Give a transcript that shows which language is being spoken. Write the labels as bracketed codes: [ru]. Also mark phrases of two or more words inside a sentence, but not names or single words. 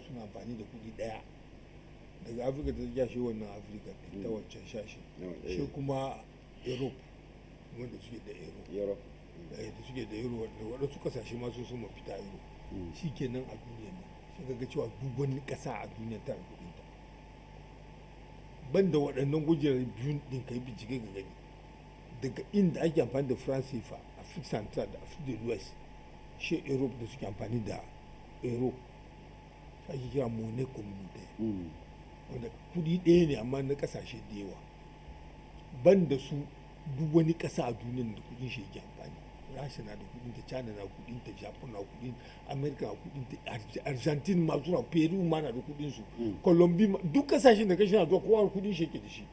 [ha] suna amfani da kudi daya daga afirka ta tsakiya shi wannan afirka ta wancan shashi shi kuma europe wanda suke da euro da suke da euro wanda waɗansu kasashe masu sun mafita euro shi kenan a duniya nan sai ga cewa duk wani ƙasa a duniya ta kudin ta ban da waɗannan gujerar biyu ɗin ka yi bincike ga gani daga inda ake amfani da france fa [fr] afrique central [ha] da [fr] afrique de l'ouest [ha] shi europe da suke amfani da euro ake kira [fr] monnaie communautaire [ha] wanda kudi ɗaya ne amma na ƙasashe da yawa ban da su duk wani ƙasa a duniya da kudin shi yake amfani rasha na da kudin ta, china na kudin ta, japan na kudin, america na kudin ta, argentina ma suna, peru ma na da kudin su, colombia duk kasashen da kashi na zuwa kowa kudin shi yake da shi.